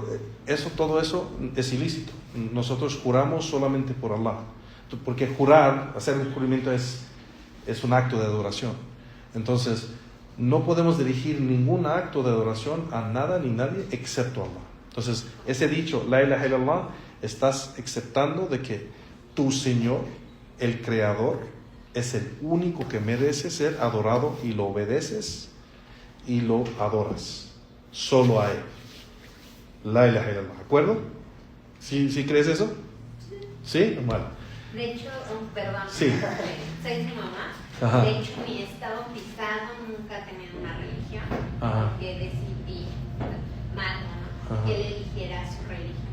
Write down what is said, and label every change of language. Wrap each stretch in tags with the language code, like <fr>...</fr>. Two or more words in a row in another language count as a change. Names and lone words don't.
<es>Todo eso es ilícito. Nosotros juramos solamente por Allah, porque jurar, hacer un juramento es un acto de adoración. Entonces no podemos dirigir ningún acto de adoración a nada ni nadie excepto Allah. Entonces ese dicho,</es> <ar>لا إله إلا الله,</ar> <es>estás aceptando de que tu Señor, el Creador, es el único que merece ser adorado, y lo obedeces y lo adoras solo a Él.</es> <ar>لا إله إلا الله,</ar> <es>¿de acuerdo? ¿Sí crees eso? ¿Sí? Bueno. De hecho, perdón, sí. Soy su mamá. Ajá. De hecho, ni está bautizado, nunca he tenido una religión. Ajá. Que decidí, mal, ¿no? Ajá. Que él eligiera su religión.</es>